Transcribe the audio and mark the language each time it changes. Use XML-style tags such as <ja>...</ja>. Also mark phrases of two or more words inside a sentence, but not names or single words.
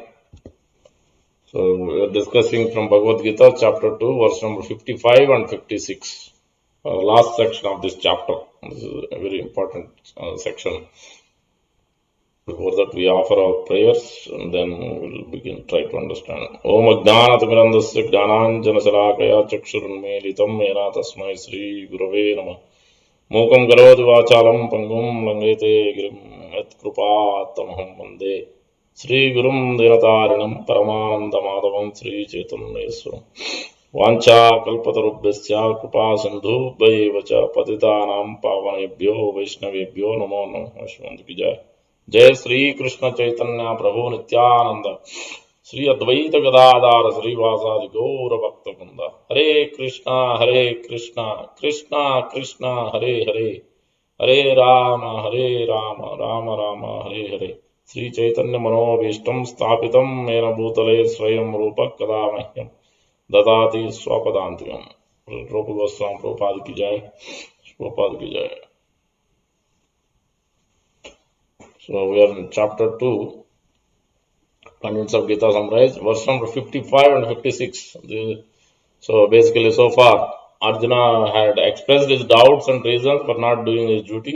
<en>So we are discussing from Bhagavad Gita, chapter 2, verse number 55 and 56. Last section of this chapter. This is a very important section. Before that, we offer our prayers and then we will try to understand.</en> <sa>ओम् अज्ञानतिमिरान्धस्य ज्ञानाञ्जनशलाकया चक्षुरुन्मीलितम् मेन तस्मै श्री गुरवे नमः. मूकं करोति वाचालं पङ्गुं लङ्गेते गिरिम् यत् कृपातमहं वन्दे श्री गुरुं दीनतारिणम् परमानन्द माधवं श्री चैतन्येश्वरम्. वाञ्छा कल्पतरुभ्यस्य कृपा सिन्धु भैवच पतितानां पावनेभ्यो वैष्णवेभ्यो नमो नमो.</sa> <hi>अश्वन्तु की जय.</hi> <sa>जय श्री कृष्ण चैतन्य प्रभु नित्यानंद श्री अद्वैत गदाधार श्रीवासादि गौर भक्त वृंद. हरे कृष्णा कृष्णा कृष्णा हरे हरे, हरे राम राम राम हरे हरे. श्री चैतन्य मनोभीष्टं स्थापितं येन भूतले स्वयं रूप कदा मह्यं ददाति स्वपदान्तिकं.</sa> <hi>रूप गोस्वामी प्रभुपाद की जय. प्रभुपाद की जय.</hi> <en>So we are in chapter 2, Contents of Gita summarized, verse number 55 and 56. So basically so far, Arjuna had expressed his doubts and reasons for not doing his duty.</en>